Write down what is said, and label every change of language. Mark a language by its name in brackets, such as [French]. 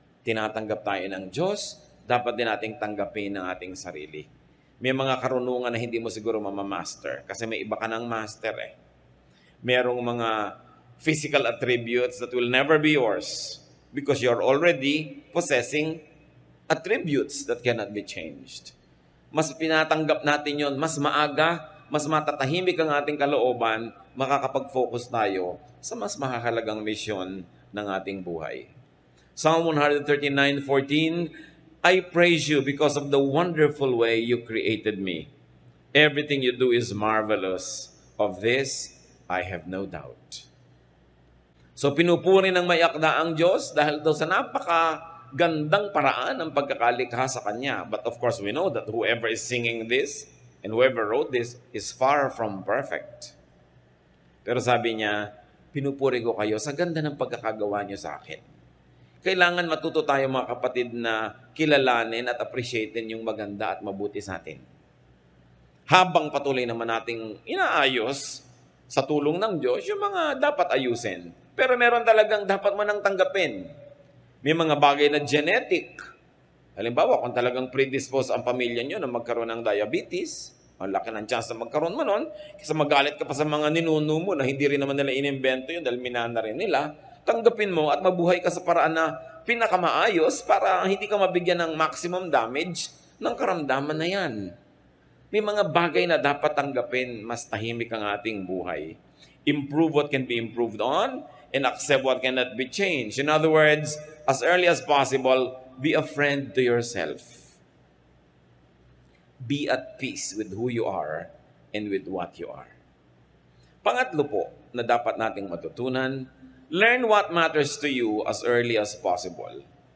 [Filipino] Tinatanggap tayo ng Diyos, dapat din nating tanggapin ng ating sarili. May mga karunungan na hindi mo siguro mamamaster kasi may iba ka ng master eh. Merong mga [English] physical attributes that will never be yours because you're already possessing attributes that cannot be changed. [Filipino] Mas pinatanggap natin yon, mas maaga, mas matatahimik ang ating kalooban, makakapag-focus tayo sa mas mahahalagang misyon ng ating buhay. [English] Psalm 139:14, I praise you because of the wonderful way you created me. Everything you do is marvelous. Of this, I have no doubt. [Filipino] So pinupuri ng may akda ang Diyos dahil daw sa napakagandang paraan ng pagkakalikha sa Kanya. [English] But of course, we know that whoever is singing this and whoever wrote this is far from perfect. [Filipino] Pero sabi niya, pinupuri ko kayo sa ganda ng pagkakagawa niyo sa akin. Kailangan matuto tayo mga kapatid na kilalanin at appreciatein yung maganda at mabuti sa atin. Habang patuloy naman nating inaayos sa tulong ng Diyos yung mga dapat ayusin. Pero meron talagang dapat mo nang tanggapin. May mga bagay na genetic. Halimbawa, kung talagang predisposed ang pamilya nyo na magkaroon ng diabetes, ang laki ng chance na magkaroon mo nun, kasi magalit ka pa sa mga ninuno mo na hindi rin naman nila inimbento yun dahil minana rin nila, tanggapin mo at mabuhay ka sa paraan na pinakamaayos para hindi ka mabigyan ng maximum damage ng karamdaman na yan. May mga bagay na dapat tanggapin, mas tahimik ang ating buhay. [English] Improve what can be improved on and accept what cannot be changed. In other words, as early as possible, be a friend to yourself. Be at peace with who you are and with what you are. [Filipino] Pangatlo po na dapat nating matutunan, [English] learn what matters to you as early as possible.